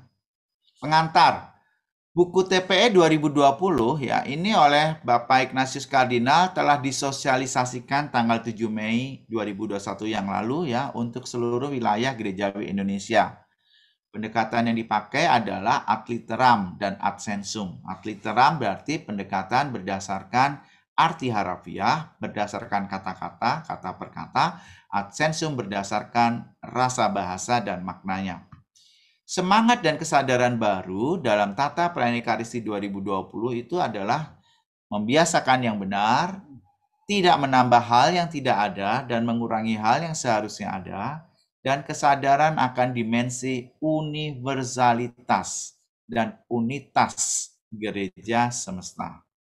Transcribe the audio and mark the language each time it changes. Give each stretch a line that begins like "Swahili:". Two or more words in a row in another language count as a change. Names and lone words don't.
Indonesian: Pengantar. Buku TPE 2020 ya, ini oleh Bapak Ignatius Kardinal telah disosialisasikan tanggal 7 Mei 2021 yang lalu ya untuk seluruh wilayah gerejawi Indonesia. Pendekatan yang dipakai adalah
Latin: ad literam
Indonesian: dan
Latin: ad sensum. Ad literam
Indonesian: berarti pendekatan berdasarkan arti harafiah, berdasarkan kata-kata, kata per kata.
Latin: Ad sensum
Indonesian: berdasarkan rasa bahasa dan maknanya. Semangat dan kesadaran baru dalam tata pelayanan Ekaristi 2020 itu adalah membiasakan yang benar, tidak menambah hal yang tidak ada dan mengurangi hal yang seharusnya ada, dan kesadaran akan dimensi universalitas dan unitas gereja semesta.